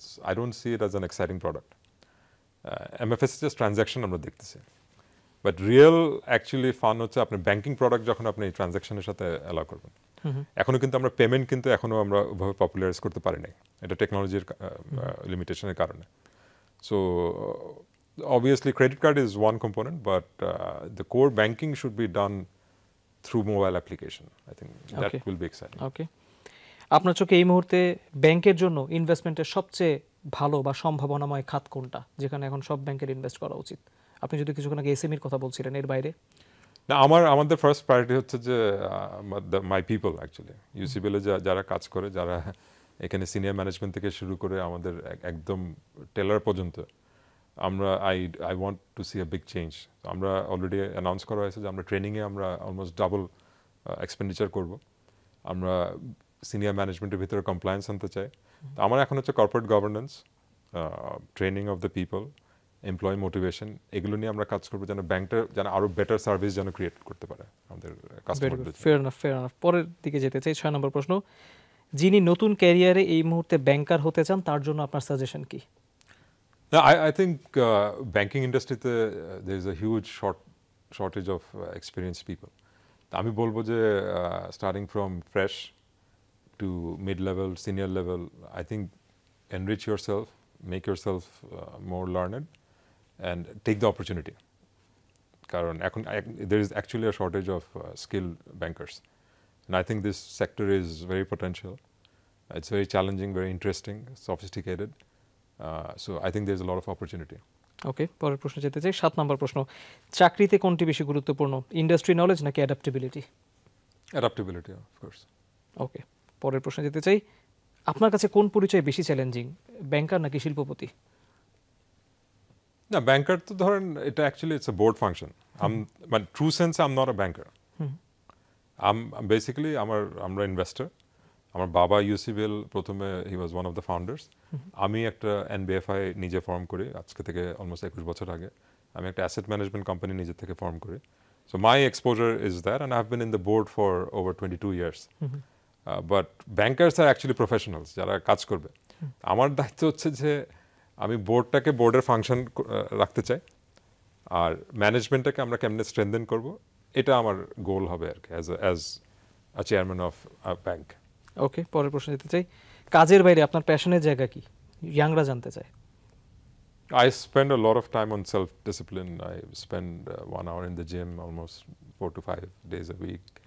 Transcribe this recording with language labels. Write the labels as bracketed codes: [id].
[en] I don't see it as an exciting product. MFS is just transaction [bn] আমরা দেখতেছি, but real actually fun হচ্ছে আপনার banking product যখন আপনি এই ট্রানজাকশনের সাথে অ্যালাউ করবেন। এখনো কিন্তু আমরা পেমেন্ট কিন্তু এখনো আমরা ওভাবে পপুলারাইজ করতে পারি নাই, এটা টেকনোলজির লিমিটেশনের কারণে। [en] So obviously credit card is one component, but the core banking should be done through mobile application. I think that Okay. will be exciting. [bn] ওকে, আপনার চোখে এই মুহূর্তে ব্যাংকের জন্য ইনভেস্টমেন্টের সবচেয়ে ভালো বা সম্ভাবনাময় খাত কোনটা, যেখানে এখন সব ব্যাংকের ইনভেস্ট করা উচিত? আপনি যদি কিছুক্ষণ আগে এসএমইর কথা বলছিলেন, এর বাইরে? না, আমাদের ফার্স্ট প্রায়োরিটি হচ্ছে যে মাই পিপল অ্যাকচুয়ালি ইউসিবিএল এ যারা কাজ করে, যারা এখানে সিনিয়র ম্যানেজমেন্ট থেকে শুরু করে আমাদের একদম টেলার পর্যন্ত, আমরা [en] I want to see a big change. [bn] আমরা অলরেডি অ্যানাউন্স করা হয়েছে যে আমরা ট্রেনিংয়ে আমরা অলমোস্ট ডাবল এক্সপেন্ডিচার করব। আমরা সিনিয়র ম্যানেজমেন্টের ভিতরে কমপ্লায়েন্স আনতে চাই। তো আমার এখন হচ্ছে corporate governance, training of the people, employee motivation, এগুলো নিয়ে আমরা কাজ করবো যেন ব্যাংকটা যেন আরো বেটার সার্ভিস যেন ক্রিয়েট করতে পারে আমাদের কাস্টমারদের। [en] Fair enough. [bn] পরের দিকে যেতে চাই, 6 নম্বর প্রশ্ন, যিনি নতুন ক্যারিয়ারে এই মুহূর্তে ব্যাংকার হতে চান তার জন্য আপনার সাজেশন কি? [en] No, I think banking industry there is a huge shortage of experienced people. [bn] আমি বলবো যে [en] starting from fresh to mid-level, senior level, I think enrich yourself, make yourself more learned, and take the opportunity. [bn] কারণ এখন [en] there is actually a shortage of skilled bankers, and I think this sector is very potential. It's very challenging, very interesting, sophisticated. So I think there's a lot of opportunity. [bn] ওকে, পরের প্রশ্ন যেতে চাই, 7 নম্বর প্রশ্ন, চাকরিতে কোনটি বেশি গুরুত্বপূর্ণ, ইন্ডাস্ট্রি নলেজ নাকি অ্যাডাপ্টেবিলিটি? [en] Adaptability, of course. [bn] ওকে, পরের প্রশ্ন যেতে চাই, আপনার কাছে কোন পরিচয় বেশি চ্যালেঞ্জিং, ব্যাংকার নাকি শিল্পপতি? না, ব্যাংকার তো ধরেন এটা actually [en] It's a board function. [bn] মানে [en] True sense I am not a banker. [bn] Basically আমরা ইনভেস্টর। আমার বাবা ইউসিবিএল প্রথমে [en] He was one of the founders. [bn] আমি একটা এনবিএফআই নিজে ফর্ম করি আজকে থেকে অলমোস্ট 21 বছর আগে। আমি একটা অ্যাসেট ম্যানেজমেন্ট কোম্পানি নিজে থেকে ফর্ম করি। [en] So my exposure is that, and I have been in the board for over 22 years. But bankers আর actually professionals [bn] যারা কাজ করবে। আমার দায়িত্ব হচ্ছে যে আমি বোর্ডটাকে বোর্ডের ফাংশন রাখতে চাই, আর ম্যানেজমেন্টটাকে আমরা কেমনে স্ট্রেনথেন করব, এটা আমার গোল হবে আর কি [en] As a chairman of a bank. [bn] ওকে, পরের প্রশ্ন যেতে চাই, কাজের বাইরে আপনার প্যাশনের জায়গা কি, ইয়াংরা জানতে চায়। [en] I spend a lot of time on self-discipline. I spend 1 hour in the gym almost 4 to 5 days a week.